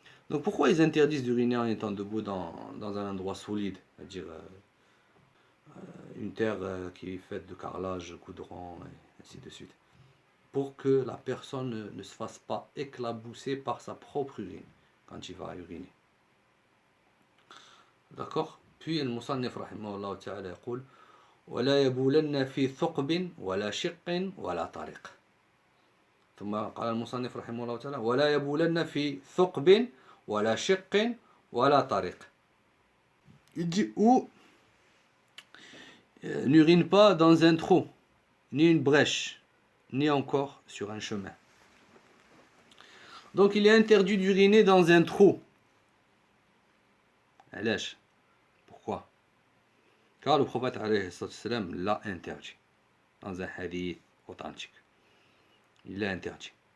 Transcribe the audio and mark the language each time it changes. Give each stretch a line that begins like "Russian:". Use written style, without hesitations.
French: Donc pourquoi ils interdisent d'uriner en étant debout dans un endroit solide, c'est-à-dire une terre qui est faite de carrelage, goudron, et ainsi de suite, pour que la personne ne se fasse pas éclabousser par sa propre urine quand il va uriner. D'accord? Puis le
Arabic: musannif rahimahullah ta'ala يقول ولا يبولن في ثقب ولا شق ولا طريق. ثم قال المصنف رحمه الله تعالى ولا يبولن في ثقب ولا شق ولا طريق.
French: Il dit ou n'urine pas dans un trou, ni une brèche, ni encore sur un chemin. Donc il est interdit d'uriner dans un trou. Allège. Pourquoi? Car le prophète l'a interdit dans un hadith authentique. Il l'a interdit.